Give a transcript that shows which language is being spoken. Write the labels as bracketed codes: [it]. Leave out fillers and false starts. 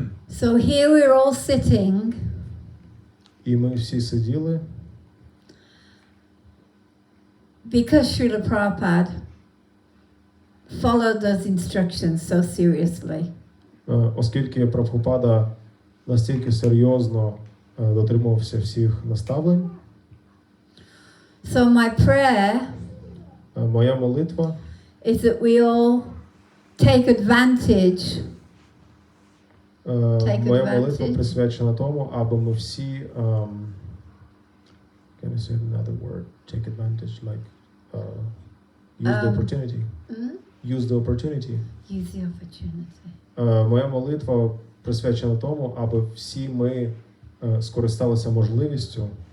[en] So here we're all sitting, [uk] І ми всі сиділи, [en] because Srila Prabhupada followed those instructions so seriously. [uk] оскільки Прабгупада настільки серйозно дотримувався всіх наставлень. [en] So my prayer [uk] Моя молитва [en] is that we all take advantage [uk] моя молитва присвячена тому, аби ми всі [en] can I say another word? Take advantage, like use the opportunity. Use the opportunity. Use the opportunity. [uk] Моя молитва присвячена тому, аби всі ми скористалися можливістю